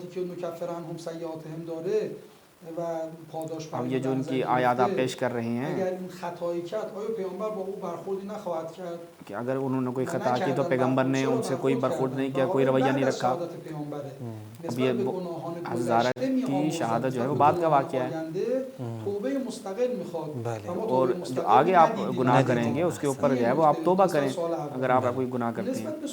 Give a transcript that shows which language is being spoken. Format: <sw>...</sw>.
<fa>آیاتی که مکفر عنهم سیئاتهم داره و پاداش</fa> <ur>اب یہ جو ان کی آیات آپ پیش کر رہے ہیں</ur> <fa>اگر این خطایی کرد آیا پیامبر با او برخوردی نخواهد کرد؟</fa> <ur>کہ اگر انہوں نے کوئی خطا کی تو پیغمبر نے ان سے کوئی برخورد نہیں کیا، کوئی رویہ نہیں رکھا. اب یہ ہزارہ کی شہادت جو ہے وہ بعد کا واقعہ ہے</ur> <fa>توبه مستقل میخواد</fa> <ur>اور جو آگے آپ گناہ کریں گے اس کے اوپر جو ہے وہ آپ توبہ کریں اگر آپ کوئی گناہ کرتے ہیں.</ur>